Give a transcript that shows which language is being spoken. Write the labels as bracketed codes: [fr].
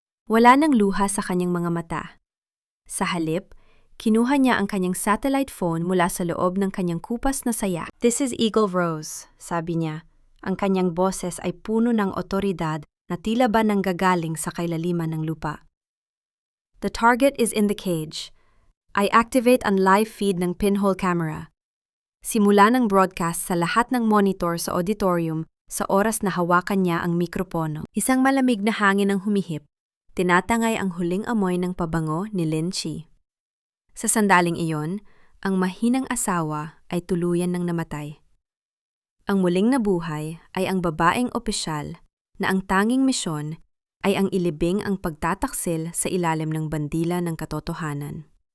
[tl] Wala nang luha sa kanyang mga mata. Sa halip, kinuha niya ang kanyang satellite phone mula sa loob ng kanyang kupas na saya. [en] This is Eagle Rose, [tl] sabi niya. Ang kanyang boses ay puno ng otoridad na tila ba nanggagaling sa kailaliman ng lupa. [en] The target is in the cage. [tl] I activate ang live feed ng pinhole camera. Simula ng broadcast sa lahat ng monitor sa auditorium sa oras na hawakan niya ang mikropono. Isang malamig na hangin ang humihip. Tinatangay ang huling amoy ng pabango ni Lin Shi. Sa sandaling iyon, ang mahinang asawa ay tuluyan ng namatay. Ang muling nabuhay ay ang babaeng opisyal na ang tanging misyon ay ang ilibing ang pagtataksil sa ilalim ng bandila ng katotohanan.